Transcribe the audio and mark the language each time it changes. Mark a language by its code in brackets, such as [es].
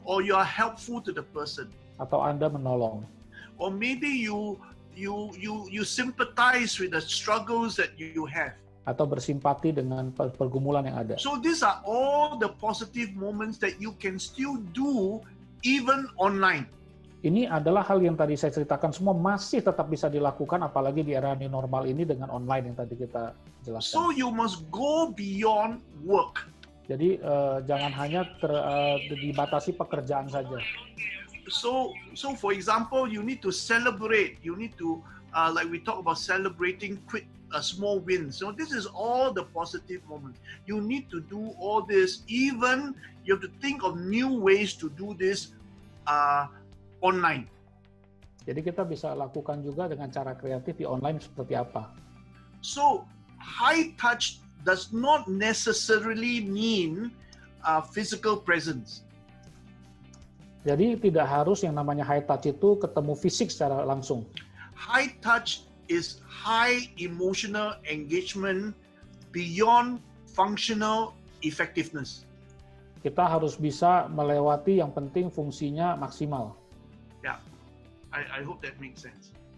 [en] Or you are helpful to the person. [id] Atau Anda menolong. [en] Or maybe you sympathize with the struggles that you have. [id] Atau bersimpati dengan pergumulan yang ada. [en] So these are all the positive moments that you can still do even online. [id] Ini adalah hal yang tadi saya ceritakan semua masih tetap bisa dilakukan apalagi di era new normal ini dengan online yang tadi kita jelaskan. [en] So you must go beyond work. [id] Jadi jangan hanya dibatasi pekerjaan saja. [en] So for example, you need to celebrate. You need to like we talk about celebrating quick small wins. So this is all the positive moments. You need to do all this. Even you have to think of new ways to do this online. [id] Jadi kita bisa lakukan juga dengan cara kreatif di online seperti apa. [en] So high touch does not necessarily mean physical presence. [id] Jadi tidak harus yang namanya high touch itu ketemu fisik secara langsung. [en] High touch is high emotional engagement beyond functional effectiveness. [id] Kita harus bisa melewati yang penting fungsinya maksimal. [en] Yeah, I hope that makes sense.